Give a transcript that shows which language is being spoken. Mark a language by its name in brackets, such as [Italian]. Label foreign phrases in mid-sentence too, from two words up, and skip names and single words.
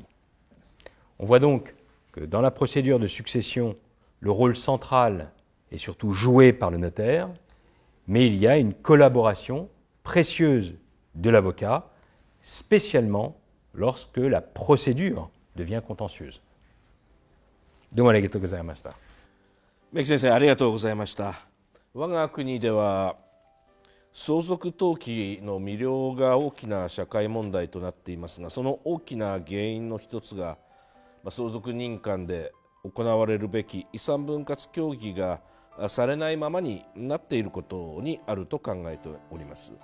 [French] On voit donc que dans la procédure de succession, le rôle central est surtout joué par le notaire, mais il y a une collaboration précieuse de l'avocat, spécialement lorsque la procédure devient contentieuse. [Japanese] どうもありがとうございました。メキ先生ありがとうございました。我が国では相続登記の未了が大きな社会問題となっていますが、その大きな原因の一つが相続人間で行われるべき遺産分割協議がされないままになっていることにあると考えております。